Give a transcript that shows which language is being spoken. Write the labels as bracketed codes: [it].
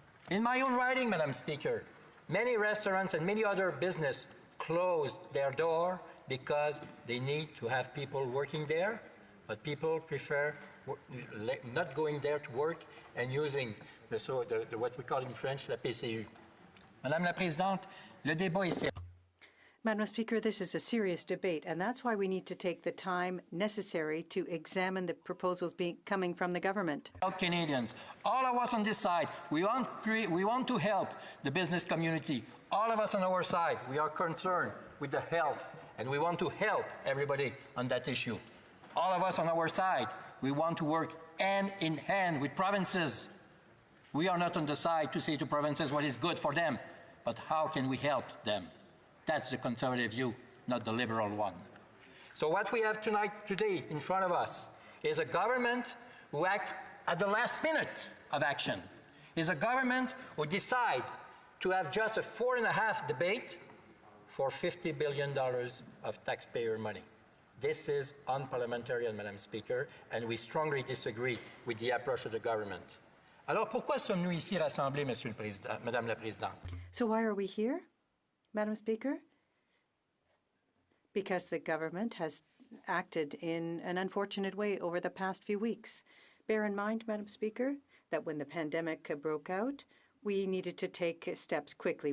[en] In my own writing, Madam Speaker, many restaurants and many other businesses closed their door because they need to have people working there, but people prefer not going there to work and using what we call in French la PCU. [fr] Madame la Présidente, le débat est sérieux. [en] Madam Speaker, this is a serious debate, and that's why we need to take the time necessary to examine the proposals coming from the government. Help Canadians. All of us on this side, we want to help the business community. All of us on our side, we are concerned with the health, and we want to help everybody on that issue. All of us on our side, we want to work hand in hand with provinces. We are not on the side to say to provinces what is good for them, but how can we help them? That's the conservative view, not the liberal one. So what we have today in front of us is a government who acts at the last minute of action. Is a government who decides to have just a 4.5 debate for $50 billion of taxpayer money. This is unparliamentary, Madam Speaker, and we strongly disagree with the approach of the government. [fr] Alors pourquoi sommes-nous ici rassemblés, Monsieur le Président, Madame la Présidente? [en] So why are we here, Madam Speaker? Because the government has acted in an unfortunate way over the past few weeks. Bear in mind, Madam Speaker, that when the pandemic broke out, we needed to take steps quickly.